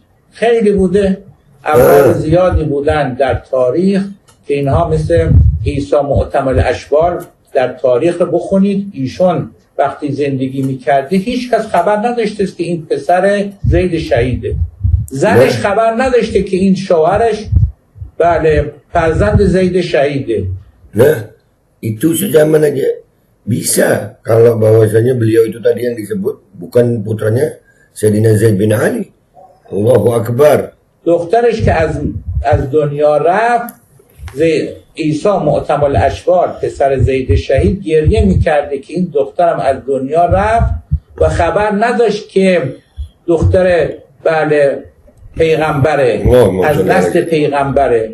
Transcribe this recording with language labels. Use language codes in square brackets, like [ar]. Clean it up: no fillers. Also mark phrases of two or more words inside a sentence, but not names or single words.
[fa] خیلی بوده، افراد زیادی بودن در تاریخ که اینها مثل عیسی معتمل اشبال در تاریخ بخونید، ایشون وقتی زندگی میکرده هیچ کس خبر نداشته که این پسر زید شهیده، زنش خبر نداشته که این شوهرش فرزند زید شهیده. [id] Nah, itu sejaman aja bisa kalau bahwasanya beliau itu tadi yang disebut bukan putranya Sayyidina Zaid bin Ali. [ar] Allahu Akbar. [fa] دخترش که از دنیا رفت، عیسی معتمل اشبال پسر زید شهید گریه میکرده که این دخترم از دنیا رفت و خبر نداشت که دختر پیغمبره، از نسل پیغمبره.